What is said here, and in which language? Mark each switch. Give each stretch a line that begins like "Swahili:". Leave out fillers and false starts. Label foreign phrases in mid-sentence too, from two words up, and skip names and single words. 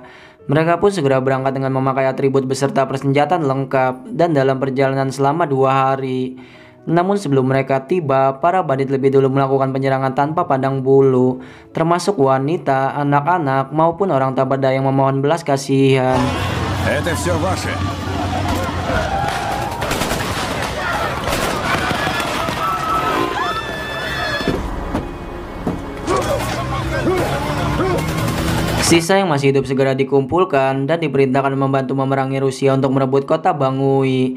Indonesian: Mereka pun segera berangkat dengan memakai atribut beserta persenjataan lengkap dan dalam perjalanan selama 2 hari. Namun sebelum mereka tiba, para bandit lebih dulu melakukan penyerangan tanpa pandang bulu, termasuk wanita, anak-anak maupun orang tak berdaya yang memohon belas kasihan.
Russian: Это все ваше.
Indonesian: Sisa yang masih hidup segera dikumpulkan dan diperintahkan membantu memerangi Rusia untuk merebut kota Bangui.